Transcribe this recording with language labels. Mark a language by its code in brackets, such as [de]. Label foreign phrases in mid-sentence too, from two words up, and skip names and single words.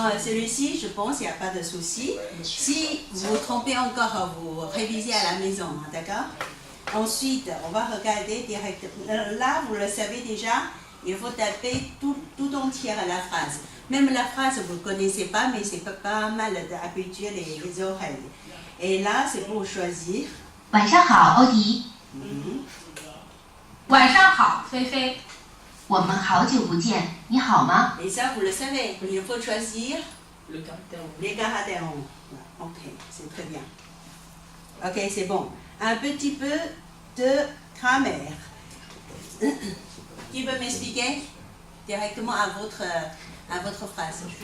[fr] Dans celui-ci, je pense qu'il n'y a pas de souci. Si vous vous trompez encore, vous révisez à la maison, hein, d'accord? Ensuite, on va regarder directement. Là, vous le savez déjà, il faut taper tout entière la phrase. Même la phrase, vous ne connaissez pas, mais c'est pas mal d'habituer les oreilles. Et là, c'est pour choisir. [zh] 晚上好，欧迪。晚上好，菲菲。我们好久不见，你好吗？ [fr] Et ça, vous le savez, il faut choisir Le caractère. les caractères. Ok, c'est très bien. Ok, c'est bon. Un petit peu de grammaire. Qui veut m'expliquer directement à votre phrase?